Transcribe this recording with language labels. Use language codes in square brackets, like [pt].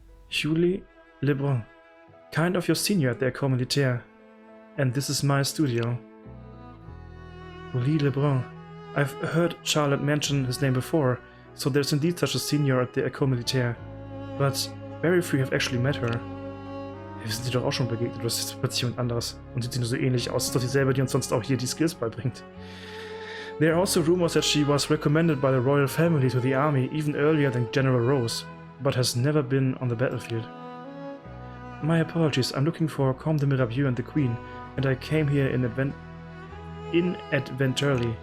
[en] Julie Lebrun, kind of your senior at the École Militaire, and this is my studio. Julie Lebrun. I've heard Charlotte mention his name before, so there's indeed such a senior at the École Militaire, but very few have actually met her. [de] Wir sind sie doch auch schon begegnet, oder ist jetzt plötzlich jemand anderes? Und sieht sie nur so ähnlich aus? Ist doch dieselbe, die uns sonst auch hier die Skills beibringt. [en] There are also rumors that she was recommended by the royal family to the army even earlier than General Rose, but has never been on the battlefield. My apologies, I'm looking for Comte de Mirabeau and the Queen, and I came here inadvertently.